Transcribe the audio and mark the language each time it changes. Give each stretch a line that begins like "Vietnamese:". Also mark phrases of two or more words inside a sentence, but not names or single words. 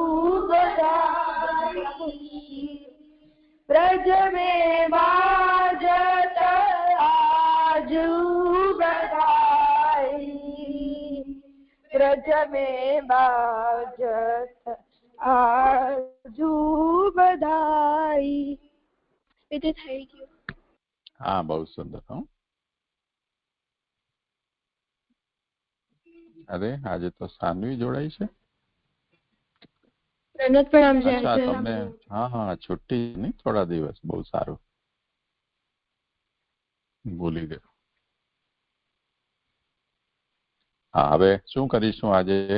Braj: बधाई ब्रज में बाजत आजू बधाई ब्रज में बाजत आजू बधाई
Gujarati: એટલે થઈ ગયું હા બહુ સુંદર હો અરે આજે તો સાનવી જોડાઈ છે નનદ પ્રણામ છે અચ્છા તમને હા હા છુટ્ટી નહીં થોડા દિવસ બહુ સારું ભૂલી ગયો હા હવે શું કરીશું આજે